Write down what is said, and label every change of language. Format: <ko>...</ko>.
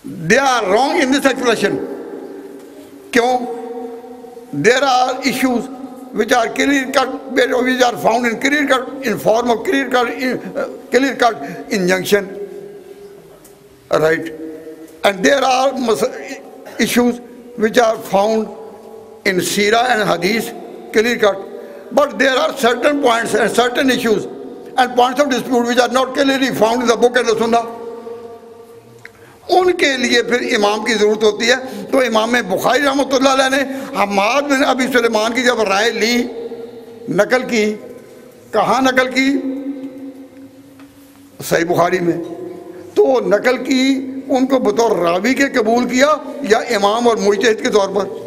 <en>They are wrong in this expression.</en> <ur>کیوں؟</ur> <en>There are issues which are clear cut, which are found in clear cut, in form of clear cut injunction, right? And there are issues which are found in Sirah and Hadith, clear cut. But there are certain points and certain issues and points of dispute which are not clearly found in the book and the Sunnah.</en> <ur>ان کے لیے پھر امام کی ضرورت ہوتی ہے۔ تو امام بخاری رحمۃ اللہ علیہ نے حماد بن ابی سلیمان کی جب رائے لی، نقل کی، کہاں نقل کی؟ صحیح بخاری میں۔ تو نقل کی ان کو بطور راوی کے قبول کیا یا امام اور مجتہد کے طور پر؟</ur>